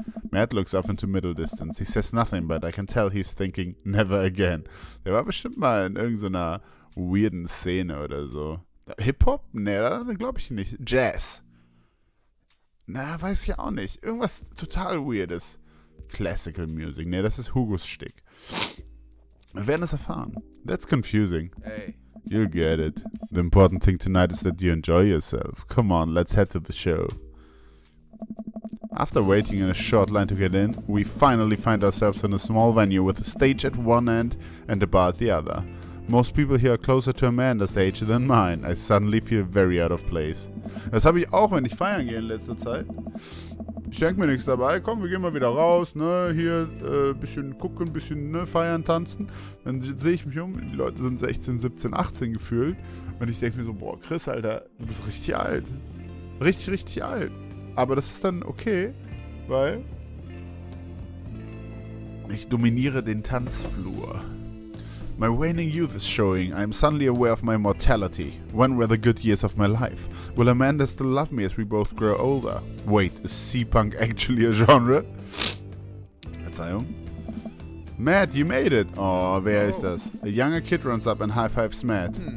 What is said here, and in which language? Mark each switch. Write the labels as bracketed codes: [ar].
[en] Matt looks off into middle distance. He says nothing, but I can tell he's thinking, never again. [de] Der war bestimmt mal in irgendeiner weirden Szene oder so. Hip-Hop? Nee, das glaube ich nicht. Jazz? Na, weiß ich auch nicht. Irgendwas total Weirdes. [en] Classical Music. [de] Nee, das ist Hugos Stick. Wir werden es erfahren. [en] That's confusing. Hey. You'll get it. The important thing tonight is that you enjoy yourself. Come on, let's head to the show. After waiting in a short line to get in, we finally find ourselves in a small venue with a stage at one end and a bar at the other. Most people here are closer to Amanda's age than mine. I suddenly feel very out of place. [de] Das habe ich auch, wenn ich feiern gehe in letzter Zeit. Ich denke mir nichts dabei. Komm, wir gehen mal wieder raus, ne? Hier bisschen gucken, bisschen ne, feiern, tanzen. Dann sehe ich mich um. Die Leute sind 16, 17, 18 gefühlt. Und ich denke mir so, boah, Chris, Alter, du bist richtig alt. Richtig, richtig alt. Aber das ist dann okay, weil ich dominiere den Tanzflur. [en] My waning youth is showing. I am suddenly aware of my mortality. When were the good years of my life? Will Amanda still love me as we both grow older? Wait, is C-Punk actually a genre? [de] Verzeihung. [en] Matt, you made it! [de] Oh, wer ist das? [en] A younger kid runs up and high-fives Matt.